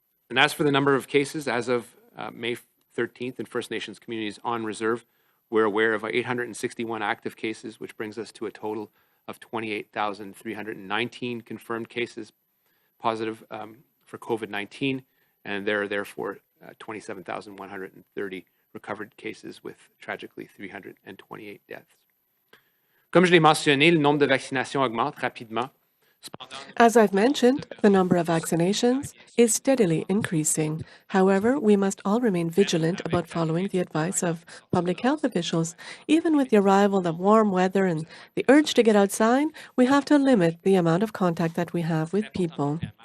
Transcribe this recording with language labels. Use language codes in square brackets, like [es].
[en] And as for the number of cases, as of May 13th in First Nations communities on reserve, we're aware of 861 active cases, which brings us to a total of 28,319 confirmed cases positive for COVID-19, and there are therefore 27,130 recovered cases, with tragically 328 deaths. [fr] Comme je l'ai mentionné, le nombre de vaccinations augmente rapidement. [en] As I've mentioned, the number of vaccinations is steadily increasing. However, we must all remain vigilant about following the advice of public health officials. Even with the arrival of warm weather and the urge to get outside, we have to limit the amount of contact that we have with people.